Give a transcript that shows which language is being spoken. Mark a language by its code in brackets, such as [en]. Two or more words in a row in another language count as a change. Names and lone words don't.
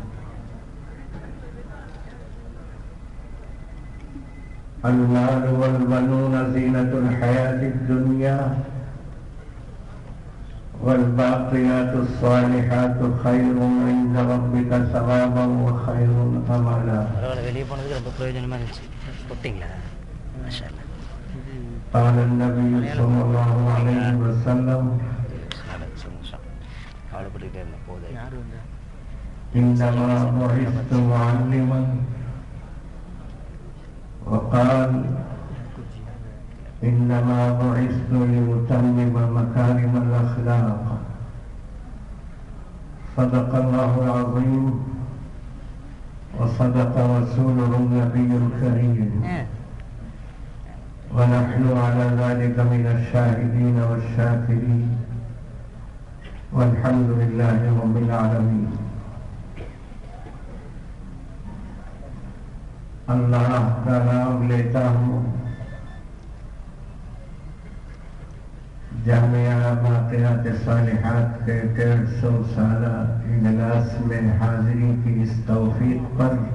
[ar] المال والبنون زينة الحياة الدنيا والباقيات الصالحات خير عند ربك ثوابا وخير املا. [ta] வெளியே போனதுக்கு ரொம்ப பிரயோஜனமா இருந்துச்சு. போட்டிங்களா? [ar] ما شاء الله. قال النبي صلى الله عليه وسلم إنما بعثت معلما وقال إنما بعثت لأتمم مكارم الأخلاق. صدق الله العظيم وصدق رسوله النبي الكريم ونحن على ذلك من الشاهدين والشاكرين والحمد لله رب العالمين. [ur] اللہ کا نام لیتا ہوں جامعہ باقیات صالحات کے 150 سالہ اجلاس میں حاضری کی اس توفیق پر